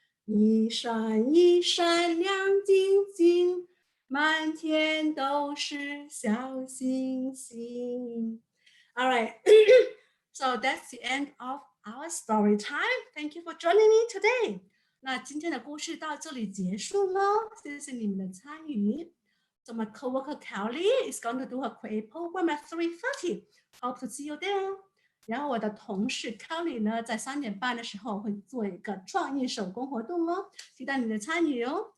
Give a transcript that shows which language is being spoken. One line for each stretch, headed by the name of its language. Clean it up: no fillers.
Chinese: 一闪一闪亮晶晶，满天都是小星星。
English: All right. So that's the end of our story time. Thank you for joining me today.
Chinese: 那今天的故事到这里结束喽，谢谢你们的参与。
English: So my coworker Kelly is going to do her create program at 3:30. Hope to see you there.
Chinese: 然后我的同事 Kelly 呢，在3点半的时候会做一个创意手工活动哦，期待你的参与哦。